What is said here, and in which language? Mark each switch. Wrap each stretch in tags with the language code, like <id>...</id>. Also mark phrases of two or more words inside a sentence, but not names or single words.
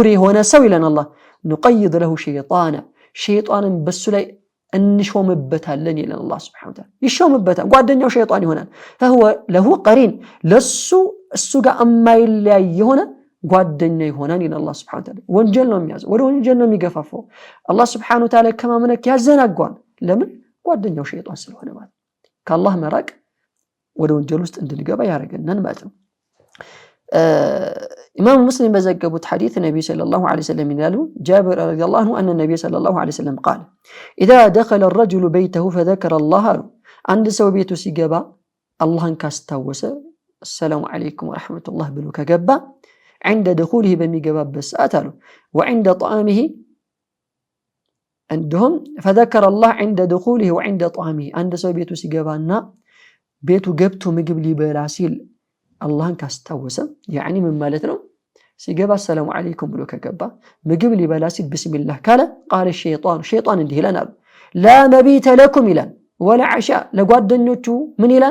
<am>የሆነ ሰው ይለን አላህ</am> <ar>نقيض له شيطانا</ar> <am>ሸይጣንን በሱ ላይ እንሾምበታለን ይለን</am> <ar>الله سبحانه وتعالى።</ar> <am>ይሾምበታል፣ ጓደኛው ሸይጣን ይሆናል።</am> <ar>فهو له قرين</ar> <am>ለሱ እሱ ጋር የማይለያይ የሆነ ጓደኛ ይሆናል ይለን</am> <ar>الله سبحانه وتعالى።</ar> <am>ወንጀል ነው የሚያዘው፣ ወደ ወንጀል ነው የሚገፋፈው።</am> <ar>الله سبحانه وتعالى</ar> <am>ከማምለክ ያዘናጓል። ለምን? ጓደኛው ሸይጣን ስለሆነ ማለት። ከአላህ መራቅ ወደ ወንጀል ውስጥ እንድንገባ ያደርገናል ማለት ነው። ኢማም ሙስሊም በዘገቡት ሐዲስ ነብዩ</am> <ar>صلى الله عليه وسلم</ar> <am>ይላሉ ጃብር</am> <ar>رضي الله عنه أن النبي صلى الله عليه وسلم قال إذا دخل الرجل بيته فذكر الله</ar> <am>አንድ ሰው ቤቱ ሲገባ አላህን ካስታወሰ</am> <ar>السلام عليكم ورحمة الله</ar> <am>ብሎ ከገባ</am> <ar>عند دخوله</ar> <am>በሚገባበት ሰዓት አሉ</am> <ar>وعند طعامه عندهم فذكر الله عند دخوله وعند طعامه</ar> <am>አንድ ሰው ቤቱ ሲገባና ቤቱ ገብቶ ምግብ ሊበላ ሲል አላህን ካስታወሰ ያኒ ምን ማለት ነው? ሲገባ</am> <ar>سلام عليكم</ar> <am>ብሎ ከገባ ምግብ ሊበላ ሲል ቢስሚላህ ካለ</am> <ar>قال الشيطان</ar> <am>እንዲህ ይላል</am> <ar>لا مبيت لكم</ar> <am>ይላል</am> <ar>ولا عشاء</ar> <am>ለጓደኞቹ ምን ይላል?</am>